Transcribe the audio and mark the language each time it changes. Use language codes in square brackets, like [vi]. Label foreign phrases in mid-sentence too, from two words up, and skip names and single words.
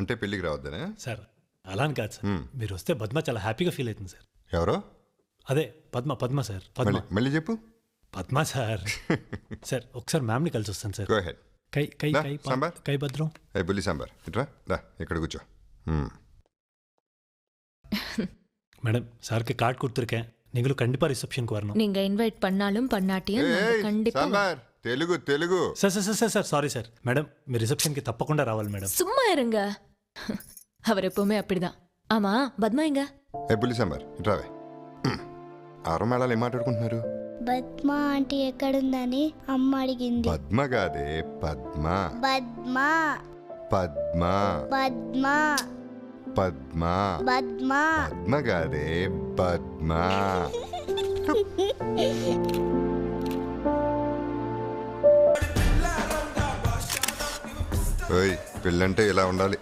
[te] అంటే పెళ్ళికి రావద్దనే? సార్ అలా అని కాదు సార్. మీరు వస్తే పద్మ చాలా హ్యాపీగా ఫీల్ అవుతుంది సార్. ఎవరో? అదే పద్మ సార్. పద్మ మళ్ళీ చెప్పు. పద్మ సార్. సార్ ఒకసారి మ్యామ్ని కలిసి వస్తాను సార్. [en] go ahead. [te] కై కై దా, కై సాంబార్. కై భద్రం. ఏ బుల్లి సాంబార్ ఇట్రా దా, ఇక్కడ కూర్చో. [ta] மேடம் சாருக்கு கார்டு கொடுத்துருக்கேன். நீங்களும் கண்டிப்பா ரிசப்ஷனுக்கு வரணும். நீங்க இன்வைட் பண்ணாலும் பண்ணாட்டியும் நாங்க கண்டிப்பா [te] సాంబార్ తెలుగు తెలుగు. సార్ సార్ సార్ సార్ సారీ సార్. మేడం మీరు రిసెప్షన్కి తప్పకుండా రావాలి మేడం. [ta] சும்மா இருங்க. அவர் எப்பவுமே அப்படிதான். ஆமா பத்மா எங்க? [te] ఏ బుల్లి సాంబార్ ఇట్రావే. ఆరో మేళాలు ఏం మాట్లాడుకుంటున్నారు? పద్మ ఆంటీ ఎక్కడుందని అమ్మ అడిగింది. పద్మ కాదే పద్మ. పద్మ పద్మ పద్మ పద్మ పద్మ పద్మ కాదే పద్మ. ఓయ్ పెళ్ళంటే ఇలా ఉండాలి.